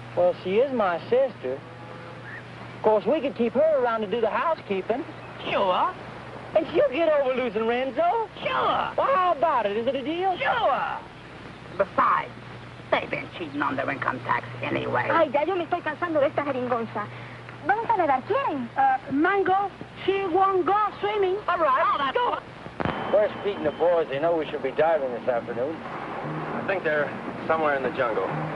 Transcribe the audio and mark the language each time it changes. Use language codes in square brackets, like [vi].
[en] Well, she is my sister. Of course, we could keep her around to do the housekeeping. Sure. And she'll get over losing Renzo. Sure. Well, how about it? Is it a deal? Sure. Besides, they've been cheating on their income tax anyway. [es] Ay, ya yo me estoy cansando de esta jeringonza. ¿Vamos a nadar? ¿Quieren? [en] Mango, she won't go swimming. All right. Oh, that's good. Where's Pete and the boys? They know we should be diving this afternoon. I think they're somewhere in the jungle.